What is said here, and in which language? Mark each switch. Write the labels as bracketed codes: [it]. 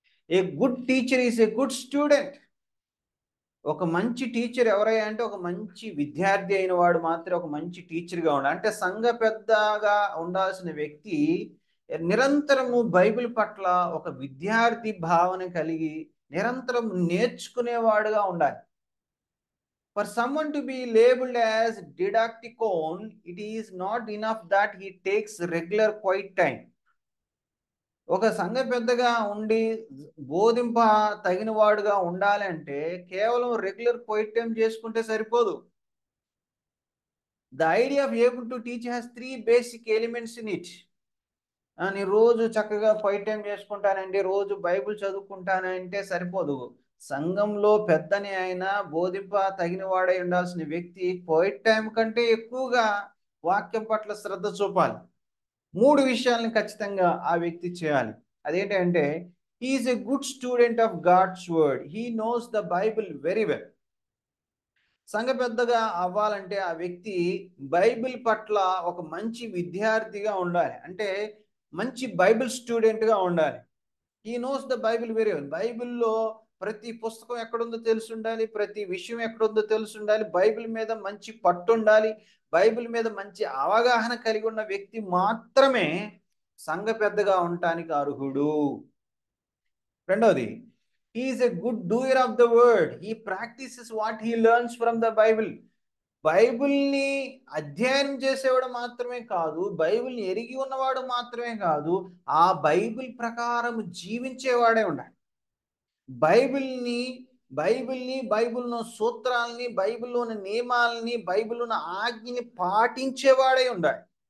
[en] A good teacher is a good student. [te] ఒక మంచి teacher ఎవరయ్యా అంటే ఒక మంచి విద్యార్థి అయిన వాడు మాత్రం ఒక మంచి టీచర్గా ఉండాలి. అంటే సంఘ పెద్దగా ఉండాల్సిన వ్యక్తి నిరంతరము బైబిల్ పట్ల ఒక విద్యార్థి భావన కలిగి నిరంతరం నేర్చుకునేవాడుగా ఉండాలి. [en] For someone to be labeled as didacticon, it is not enough that he takes regular quiet time. [te] ఒక సంఘ పెద్దగా ఉండి బోధింప తగిన వాడుగా ఉండాలి అంటే కేవలం రెగ్యులర్ క్వైట్ టైం చేసుకుంటే సరిపోదు. [en] The idea of able to teach has 3 basic elements in it. [te] నేను రోజు చక్కగా క్వైట్ టైం చేసుకుంటానండి, రోజు బైబిల్ చదువుకుంటానంటే సరిపోదు. సంఘంలో పెద్దని ఆయన బోధింప తగిన వాడై ఉండాల్సిన వ్యక్తి క్వైట్ టైం కంటే ఎక్కువగా వాక్యం పట్ల శ్రద్ధ చూపాలి. 3 విషయాలను ఖచ్చితంగా ఆ వ్యక్తి చేయాలి. అదేంటంటే [en] he is a good student of God's word. He knows the Bible very well. [te] సంఘ పెద్దగా అవ్వాలంటే ఆ వ్యక్తి బైబిల్ పట్ల ఒక మంచి విద్యార్థిగా ఉండాలి. అంటే మంచి బైబిల్ స్టూడెంట్గా ఉండాలి. [en] he knows the Bible very well. [te] బైబిల్లో ప్రతి పుస్తకం ఎక్కడుందో తెలిసి ఉండాలి, ప్రతి విషయం ఎక్కడుందో తెలిసి ఉండాలి, బైబిల్ మీద మంచి పట్టు ఉండాలి, బైబిల్ మీద మంచి అవగాహన కలిగి ఉన్న వ్యక్తి మాత్రమే సంఘ పెద్దగా ఉండటానికి అర్హుడు. రెండోది, [en] he is a good doer of the word. He practices what he learns from the Bible. [te] బైబిల్ని అధ్యయనం చేసేవాడు మాత్రమే కాదు, బైబిల్ని ఎరిగి ఉన్నవాడు మాత్రమే కాదు, ఆ బైబిల్ ప్రకారం జీవించేవాడే ఉండాలి. బైబిల్ని బైబిల్ని, బైబిల్‌లో సూత్రాల్ని, బైబిల్‌లోని నియమాల్ని, బైబిల్‌లోని ఆజ్ఞని పాటించేవాడై ఉండాలి.